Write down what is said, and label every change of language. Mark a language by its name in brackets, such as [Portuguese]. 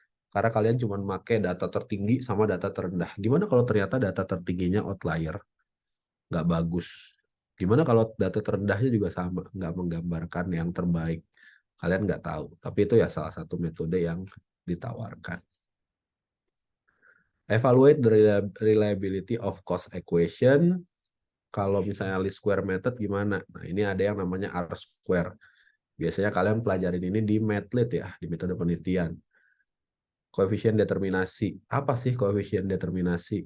[Indonesian] Karena kalian cuma pakai data tertinggi sama data terendah. Gimana kalau ternyata data tertingginya outlier? Nggak bagus. Gimana kalau data terendahnya juga sama, nggak menggambarkan yang terbaik? Kalian nggak tahu. Tapi itu ya salah satu metode yang ditawarkan. [English] Evaluate the reliability of cost equation. [Indonesian] Kalau misalnya least square method gimana? Nah, ini ada yang namanya R-square. Biasanya kalian pelajarin ini di MATLIT ya, di metode penelitian. Koefisien determinasi. Apa sih koefisien determinasi?